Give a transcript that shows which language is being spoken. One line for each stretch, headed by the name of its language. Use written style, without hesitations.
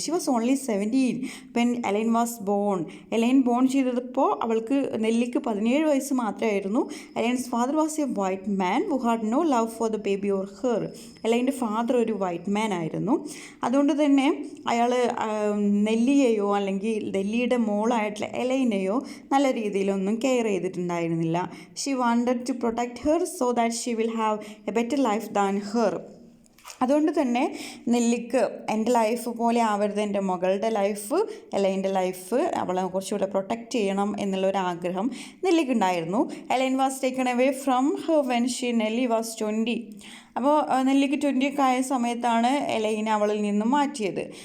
English: She was only 17 when Elaine was born.
Malayalam: A-line bone ചെയ്തപ്പോൾ അവൾക്ക് നെല്ലിക്ക് 17 വയസ്സ് മാത്രമായിരുന്നു.
English: Elaine's father was a white man who had no love for the baby or her.
Malayalam: എലൈൻ്റെ father ഒരു white മാൻ ആയിരുന്നു. അതുകൊണ്ട് തന്നെ അയാൾ നെല്ലിയെയോ അല്ലെങ്കിൽ നെല്ലിയുടെ മോളായിട്ടുള്ള എലൈനെയോ നല്ല രീതിയിലൊന്നും care ചെയ്തിട്ടുണ്ടായിരുന്നില്ല.
English: She wanted to protect her so that she will have a better life than her.
Malayalam: അതുകൊണ്ട് തന്നെ നെല്ലിക്ക് എൻ്റെ ലൈഫ് പോലെ ആവരുത് എൻ്റെ മകളുടെ ലൈഫ്, എലൈൻ്റെ ലൈഫ്, അവളെ കുറച്ചുകൂടെ പ്രൊട്ടക്റ്റ് ചെയ്യണം എന്നുള്ളൊരാഗ്രഹം നെല്ലിക്കുണ്ടായിരുന്നു.
English: Aline was taken away from her when Nelly was 20.
Malayalam: അപ്പോൾ നെല്ലിക്ക് 20 ഒക്കെ ആയ സമയത്താണ് എലൈനെ അവളിൽ നിന്നും മാറ്റിയത്.